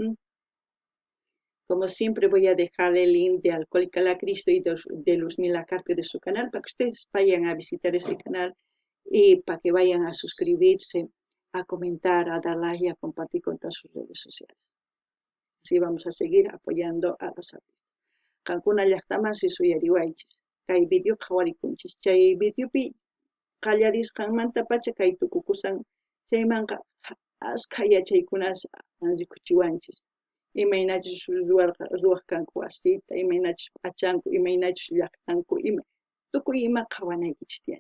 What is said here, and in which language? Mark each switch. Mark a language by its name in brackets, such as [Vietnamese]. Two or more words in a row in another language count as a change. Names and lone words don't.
[Spanish] Como siempre voy a dejarle el link de Alcohólica la Cristo y de Luzmila Carpio de su canal para que ustedes vayan a visitar ese canal y para que vayan a suscribirse, a comentar, a dar like y a compartir con todas sus redes sociales. Así vamos a seguir apoyando a los artistas. [Quechua] Cancuna llaqtamansi suyariwaychis. Kay video qhawarikunchis. Chay videopi qallarisqanmanta pacha kay tukukusan chaymanqa asqa yachaykunas rikuchiwanchis. Imaynachus ruwaq kanku wasita, imaynachus p'achanku, imaynachus llaqtanku, tukuy ima qhawanaykichis tiyan.